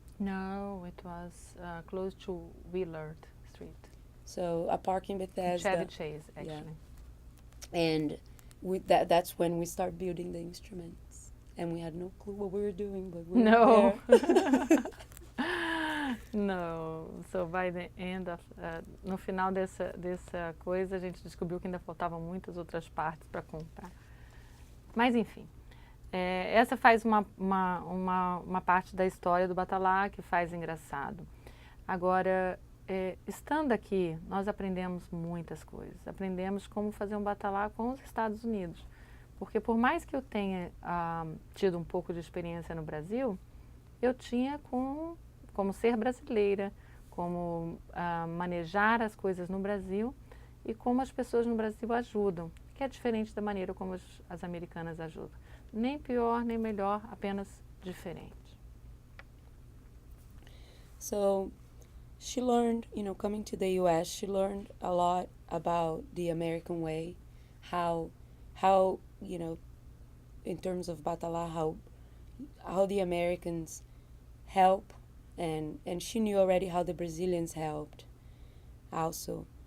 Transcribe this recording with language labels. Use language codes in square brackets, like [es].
[en] No, it was close to Willard Street. So a park in Bethesda. Chevy Chase, actually. And that's when we start building the instruments. And we had no clue what we were doing, but we were No. there. No. So by the end of, [pt] no final dessa coisa, a gente descobriu que ainda faltavam muitas outras partes para contar. Mas enfim, essa faz uma parte da história do Batalá que faz engraçado. Agora, estando aqui, nós aprendemos muitas coisas. Aprendemos como fazer um Batalá com os Estados Unidos. Porque por mais que eu tenha tido um pouco de experiência no Brasil, eu tinha como ser brasileira, como manejar as coisas no Brasil e como as pessoas no Brasil ajudam, que é diferente da maneira como as americanas ajudam. Nem pior, nem melhor, apenas diferente. [en] So she learned, coming to the U.S., she learned a lot about the American way, how in terms of Batalá, how the Americans help, and she knew already how the Brazilians helped also.